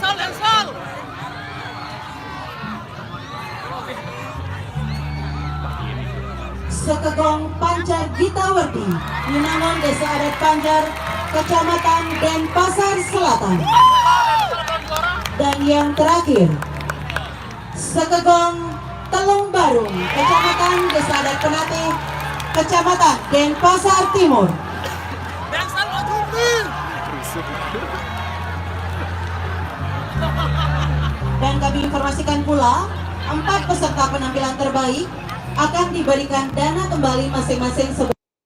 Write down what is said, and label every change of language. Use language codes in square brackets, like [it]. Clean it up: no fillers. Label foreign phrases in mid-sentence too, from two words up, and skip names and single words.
[id] Sekegong Pancar Gitawardi, Minangon Desa Adat Pancar, Kecamatan Denpasar Selatan. Dan yang terakhir, Sekegong Telung Barung, Kecamatan Desa Adat Penate, Kecamatan Denpasar Timur. Dan kami informasikan pula, 4 peserta penampilan terbaik akan diberikan dana kembali masing-masing sebesar